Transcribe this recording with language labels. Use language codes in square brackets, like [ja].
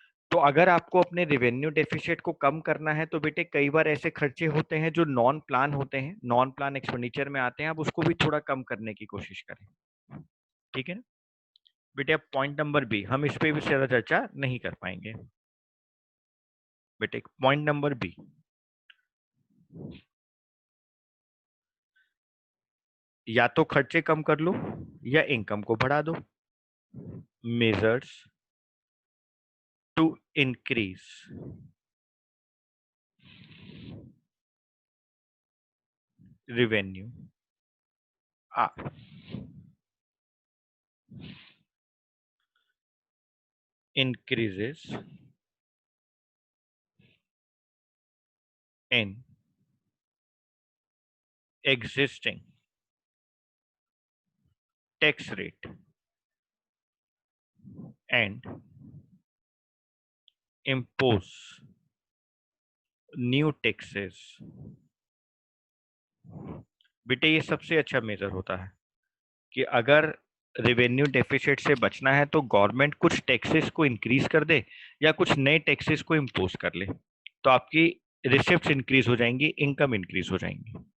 [hi] तो अगर आपको अपने रेवेन्यू डेफिसिट को कम करना है तो बेटे कई बार ऐसे खर्चे होते हैं जो नॉन प्लान होते हैं, नॉन प्लान एक्सपेंडिचर में आते हैं, आप उसको भी थोड़ा कम करने की कोशिश करें, ठीक है ना बेटे। अब पॉइंट नंबर बी, हम इस पे भी ज्यादा चर्चा नहीं कर पाएंगे बेटे। पॉइंट नंबर बी, या तो खर्चे कम कर लो या इनकम को बढ़ा दो। [en] Measures to increase revenue are increases in existing tax rate and impose new taxes। [hi] बेटे ये सबसे अच्छा मेजर होता है कि अगर रेवेन्यू डेफिसिट से बचना है तो गवर्नमेंट कुछ टैक्सेस को इंक्रीज कर दे या कुछ नए टैक्सेस को इम्पोज कर ले, तो आपकी रिसिप्ट्स इंक्रीज हो जाएंगी, इनकम इंक्रीज हो जाएंगी।